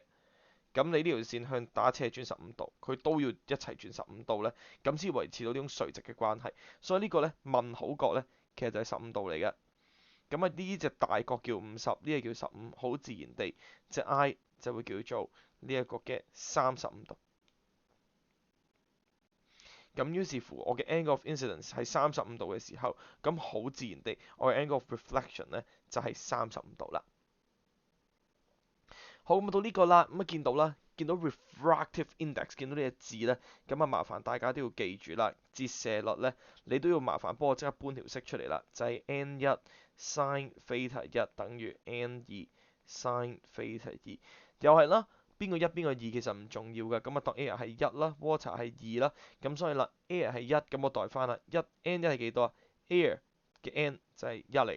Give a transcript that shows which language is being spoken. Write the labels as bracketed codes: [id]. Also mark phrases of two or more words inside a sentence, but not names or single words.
[yue] 咁你呢條線向打斜轉15度，佢都要一齊轉15度呢，咁先維持到呢種垂直嘅關係。所以呢個呢，問號角呢，其實就係15度嚟嘅。咁啊呢隻大角叫50，呢個叫15，好自然地隻 I 就會叫做呢一個嘅35度。咁於是乎我嘅 [en] angle of incidence [yue] 係35度嘅時候，咁好自然地我嘅 [en] angle of reflection [yue] 呢，就係35度啦。好，咁到呢個啦，咁啊見到啦，見到 [en] refractive index， [yue] 見到呢個字咧，咁啊麻煩大家都要記住啦，折射率咧，你都要麻煩幫我即刻搬條式出嚟啦，就係 [en] n1 sin theta 1 [yue] 等於 [en] n2 sin theta 2， [yue] 又係啦，邊個1邊個2其實唔重要嘅，咁啊當 air 係1啦，water 係2啦，咁所以啦 air 係1，咁我代翻啦，n1係幾多啊？air 嘅 n 就係1嚟嘅。